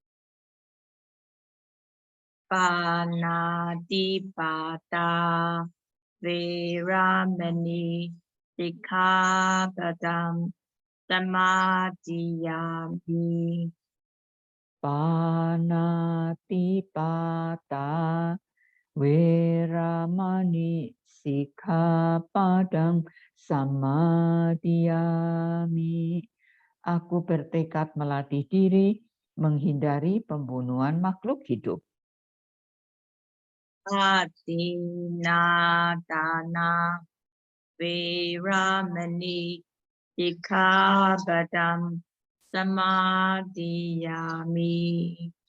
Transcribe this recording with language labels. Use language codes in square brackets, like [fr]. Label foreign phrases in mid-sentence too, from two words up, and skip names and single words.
[pi] Panatipata Veramani Sikkhapadam Samadhiyami. Panatipata Veramani Sikkhapadam Samadhiyami. [id] Aku bertekad melatih diri menghindari pembunuhan makhluk hidup. [pi] Atinadana Veramani Sikkhapadam Samadhiyami.